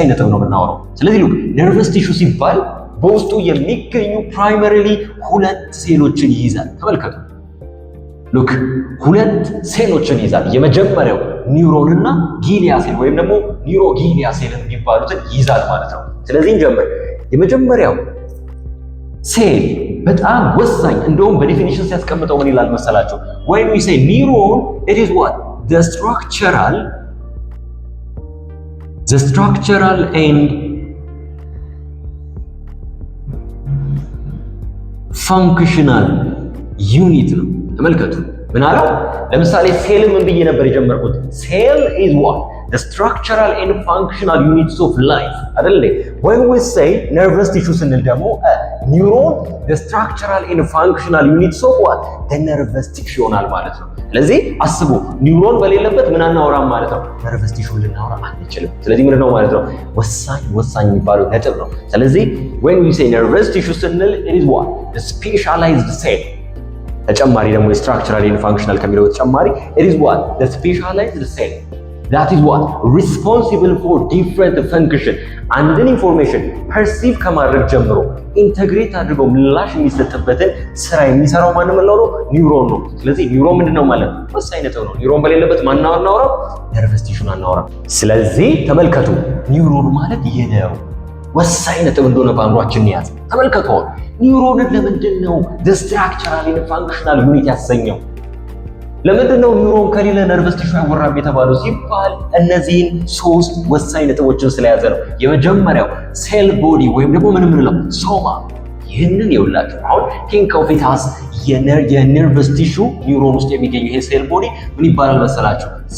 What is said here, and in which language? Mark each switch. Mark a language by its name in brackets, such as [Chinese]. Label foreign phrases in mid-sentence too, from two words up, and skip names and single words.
[Amharic] ነጥብ ነው የምናወራው። ስለዚህ [English] look nervous tissue [Amharic] ሲባል በውስጡ የሚገኙ ፕራይመሪሊ ሁለት ሴሎችን ይይዛል። ተመልከቱ። ሉክ ሁለት ሴሎችን ይይዛል። የመጀመሪያው ኒውሮን እና [English] glia cell [Amharic] ወይም ደግሞ [English] neuroglia cell [Amharic] የሚባሉትን ይይዛል ማለት ነው። ስለዚህ እንጀምር። የመጀመሪያው ሴል በጣም ወሳኝ፣ እንደውም በዲፊኒሽን ሲያስቀምጠው ምን ይላል መሰላችሁ? [English] when we say neuron it is what the structural and functional unit [Amharic] ነው። ተመልከቱ ምን አለው? ለምሳሌ ሴል ምን ብዬ ነበር የጀመርኩት? ሴል [English] is what the structural and functional units of life [Amharic] አይደል? [English] when we say nervous tissue [Amharic] ስንል ደግሞ [English] neuron the structural and functional units of what the nervous tissue [Amharic] ይሆናል ማለት ነው። ስለዚህ አስቡ፣ ኒውሮን በሌለበት ምን አናወራም ማለት ነው? [English] nervous tissue [Amharic] ልናወራ አንችልም። ስለዚህ ምንድን ነው ማለት ነው? ወሳኝ የሚባለው ነጥብ ነው። ስለዚህ [English] when we say nervous tissue [Amharic] ስንል [English] it is what the specialized cell [Amharic] ተጨማሪ ደግሞ [English] structural and functional [Amharic] ከሚለው ተጨማሪ [English] it is what the specialized cell that is what responsible for different function [Amharic] አንድን [English] information perceive [Amharic] ከማድረግ ጀምሮ ኢንተግሬት አድርጎ ምላሽ የሚሰጥበትን ስራ የሚሰራው ማን ነው? ኒውሮን ነው። ስለዚህ ኒውሮን ምንድነው ማለት ነው? ወሳኝ ነጥብ ነው። ኒውሮን በሌለበት ማን እናወራው? [English] nervous tissue [Amharic] አናወራም። ስለዚህ ተመልከቱ፣ ኒውሮን ማለት ይሄ ነው። ወሳኝ ነጥብ እንደሆነ በአእምሯችን ያዝ። ተመልከቱ፣ ኒውሮንን ለምንድን ነው [English] the structural and functional unit [Amharic] ያሰኘው? ለምንድን ነው ኒውሮን ከሌለ [English] nervous tissue [Amharic] አይወራም የተባለው ሲባል እነዚህን ሶስት ወሳኝ ነጥቦችን ስለያዘ ነው። የመጀመሪያው [English] cell body [Amharic] ወይም ደግሞ ምን ምንለው ሶማ። ይህንን የውላችሁ አሁን [English] think of it as nervous tissue [Amharic] ኒውሮን ውስጥ የሚገኘው ይሄ [English] cell body [Amharic] ምን ይባላል መሰላችሁ?